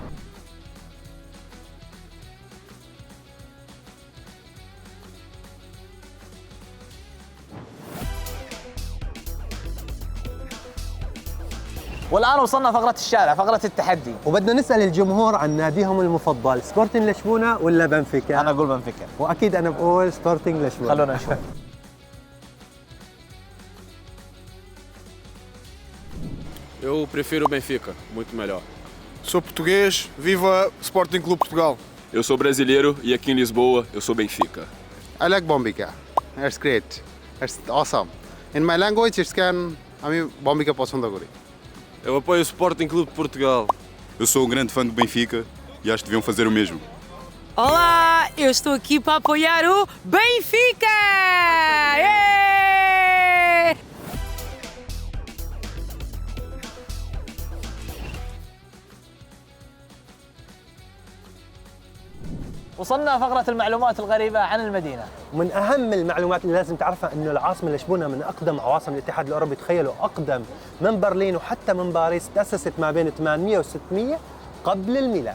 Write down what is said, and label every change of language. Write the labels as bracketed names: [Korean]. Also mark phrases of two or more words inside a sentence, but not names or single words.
[Arabic] والآن وصلنا فقرة الشارع، فقرة التحدي. وبدنا نسأل الجمهور عن ناديهم المفضل، سبورتنج لشبونة ولا بنفيكا؟ أنا أقول بنفيكا. وأكيد أنا بقول سبورتنج لشبونة. خلونا نشوف. [Portuguese] Eu prefiro o Benfica, muito melhor. Sou português, viva Sporting Clube Portugal. Eu sou brasileiro e aqui em Lisboa eu sou Benfica. [English] I like Bombika. It's great. It's awesome. In my language, it's [Bangla] আমি Bombika পছন্দ করি. [Portuguese] Eu apoio o Sporting Clube de Portugal. Eu sou um grande fã do Benfica e acho que deviam fazer o mesmo. Olá, eu estou aqui para apoiar o Benfica! [English] Yeah! [Arabic] وصلنا فقرة المعلومات الغريبة عن المدينة. ومن أهم المعلومات اللي لازم تعرفها إنه العاصمة لشبونة من أقدم عواصم الاتحاد الأوروبي، تخيلوا أقدم من برلين وحتى من باريس، تأسست ما بين 800 و 600 قبل الميلاد.